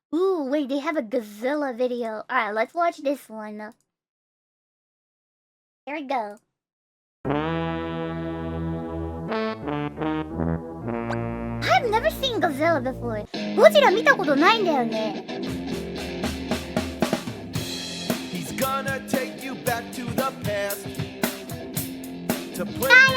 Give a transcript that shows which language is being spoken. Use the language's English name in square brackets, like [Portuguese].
[English] Ooh, wait, they have a Godzilla video. Alright, let's watch this one. Here we go. I've never seen Godzilla before. [Japanese] Godzilla 見たことないんだよね。 [English] He's gonna take you back to the past to play